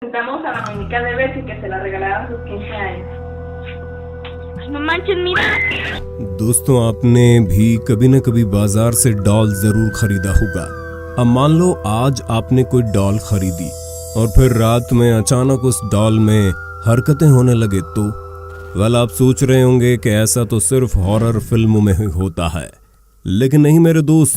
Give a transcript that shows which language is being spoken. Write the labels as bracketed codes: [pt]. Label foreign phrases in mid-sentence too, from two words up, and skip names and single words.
[es] Presentamos a la muñeca de Bessie que se la regalaron a sus 15 años. No manches, mira. [hi] दोस्तों, आपने भी कभी न कभी बाजार से डॉल जरूर खरीदा होगा। अब मान लो आज आपने कोई डॉल खरीदी और फिर रात में अचानक उस डॉल में हरकतें होने लगे तो आप सोच रहे होंगे कि ऐसा तो सिर्फ हॉरर फिल्मों में ही होता है, लेकिन नहीं मेरे दोस्त।